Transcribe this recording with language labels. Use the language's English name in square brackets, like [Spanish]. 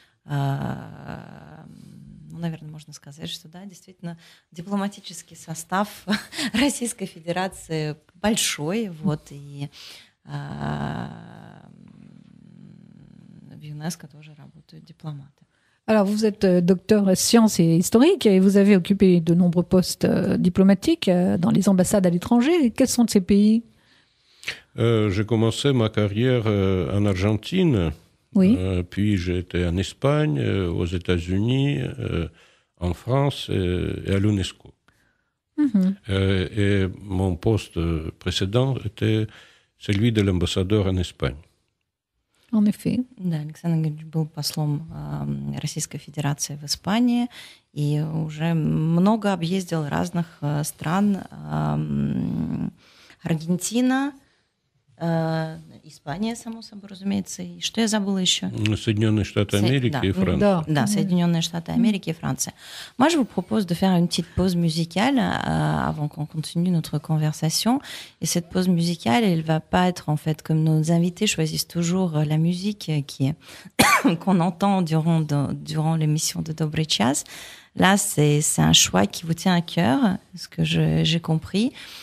[Russian] наверное, можно сказать, что да, действительно, дипломатический состав Российской Федерации большой, вот, и в ЮНЕСКО тоже работают дипломаты. [French] Alors, vous êtes docteur en sciences et historique et vous avez occupé de nombreux postes diplomatiques dans les ambassades à l'étranger. Quels sont ces pays? J'ai commencé ma carrière en Argentine, Oui. Puis j'ai été en Espagne, aux États-Unis, en France et à l'UNESCO. Et mon poste précédent était celui de l'ambassadeur en Espagne. En effet. [Russian] Да, Александр Георгиевич был послом Российской Федерации в Испании и уже много объездил разных стран. Аргентина, Испания, само собой, разумеется. И что я забыла еще? Соединенные Штаты Америки [French] et France. [Russian] Да, Соединенные Штаты Америки [French] et France. Moi, je vous propose de faire une petite pause musicale avant qu'on continue notre conversation. Et cette pause musicale, elle va pas être, en fait, comme nos invités choisissent toujours la musique qu'on entend durant l'émission de Dobry Čas. Là, c'est un choix qui vous tient à cœur, ce que j'ai compris.